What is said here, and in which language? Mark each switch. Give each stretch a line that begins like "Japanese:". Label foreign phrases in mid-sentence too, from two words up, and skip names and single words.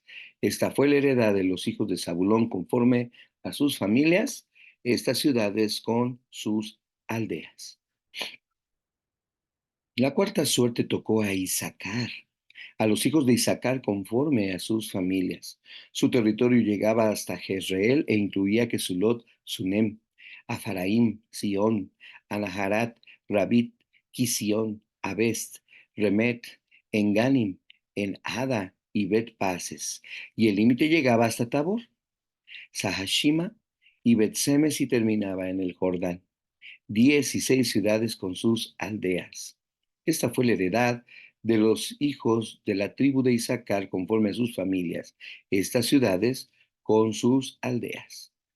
Spanish: Esta fue la heredad de los hijos de Zabulón conforme a sus familias, estas ciudades con sus aldeas. La cuarta suerte tocó a Isaacar, a los hijos de Isaacar conforme a sus familias. Su territorio llegaba hasta Jezreel e incluía Kesulot, Sunem, Afaraim, Sion, Anaharat, Rabit, Kisión, Abest, Remet, Enganim, En Ada y Bet Pases. Y el límite llegaba hasta Tabor, Sahashima y Bet-Semes, y terminaba en el Jordán. 16 ciudades con sus aldeas. Esta fue la heredad de los hijos de la tribu de Isaacar conforme a sus familias, estas ciudades con sus aldeas.